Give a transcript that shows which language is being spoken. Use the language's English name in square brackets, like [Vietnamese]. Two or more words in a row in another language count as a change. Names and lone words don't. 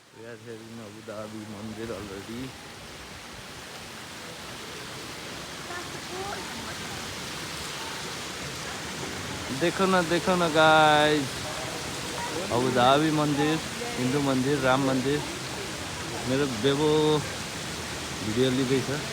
[English] That's in Abu Dhabi Mandir already. [Hindi] देखो ना गाइस, अबू धाबी मंदिर, हिंदू मंदिर, राम मंदिर। [Nepali] मेरो बेबो भिडियो लिँदैछ।